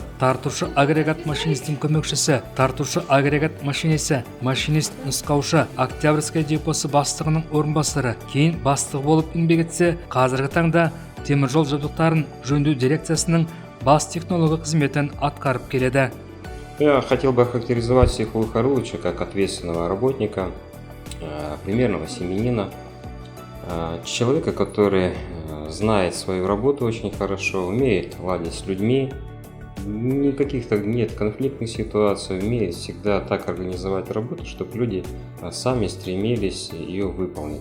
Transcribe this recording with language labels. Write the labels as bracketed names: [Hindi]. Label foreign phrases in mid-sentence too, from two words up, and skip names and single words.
[Kazakh] Тартушы агрегат машинистің көмекшісі, тартушы агрегат машинисі, машинист нұсқаушы, Октябрьская депосы бастығының орынбасары, кейін бастығы болып еңбек етсе, қазіргі таңда теміржол жабдықтарын жөндеу дирекциясының бас технологы қызметін атқарып келеді. [Russian] Я хотел бы охарактеризовать Сейфуллу Хайрулловича как ответственного работника, примерного семьянина, человека, который знает свою работу очень хорошо, умеет ладить с людьми, никаких нет конфликтных ситуаций, умеет всегда так организовать работу, чтобы люди сами стремились ее выполнить.